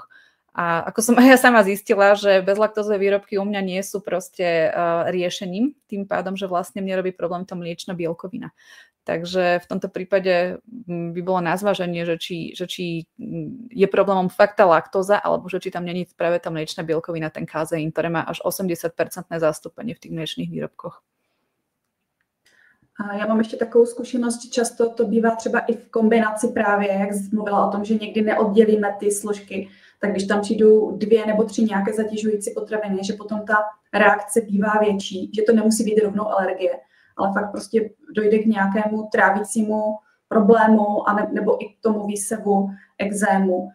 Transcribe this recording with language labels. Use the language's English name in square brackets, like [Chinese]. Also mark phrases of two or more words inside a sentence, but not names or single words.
[Slovak] A ako som aj ja sama zistila, že bezlaktózové výrobky u mňa nie sú proste riešením, tým pádom, že vlastne mne robí problém tá mliečna bielkovina. Takže v tomto prípade by bolo na zváženie, že či je problémom fakt tá laktóza, alebo že či tam není práve tá mliečna bielkovina, ten kazeín, ktoré má až 80% zastúpenie v tých mliečných výrobkoch. [Czech] Já mám ještě takovou zkušenost, že často to bývá třeba i v kombinaci právě, jak jsi mluvila o tom, že někdy neoddělíme ty složky, tak když tam přijdou 2 nebo 3 nějaké zatěžující potraviny, že potom ta reakce bývá větší, že to nemusí být rovnou alergie, ale fakt prostě dojde k nějakému trávicímu problému a nebo i k tomu výsevu, ekzému.